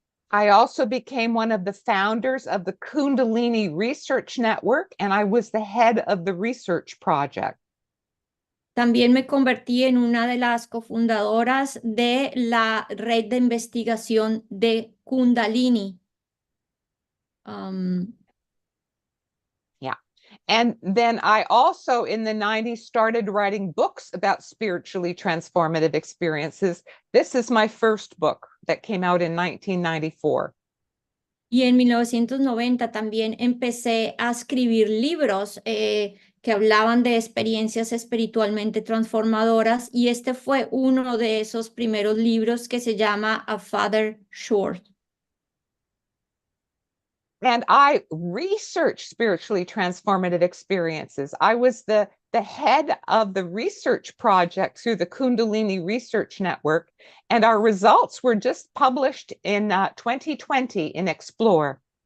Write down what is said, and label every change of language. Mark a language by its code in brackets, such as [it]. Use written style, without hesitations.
[en] I also became one of the founders of the Kundalini Research Network, and I was the head of the research project. [es] También me convertí en una de las cofundadoras de la red de investigación de Kundalini. [en] And then I also, in the 90s, started writing books about spiritually transformative experiences. This is my first book that came out in 1994. [es] Y en 1990 también empecé a escribir libros que hablaban de experiencias espiritualmente transformadoras, y este fue uno de esos primeros libros que se llama A Father Short. [en] And I researched spiritually transformative experiences. I was the head of the research project through the Kundalini Research Network, and our results were just published in 2020 in Explore.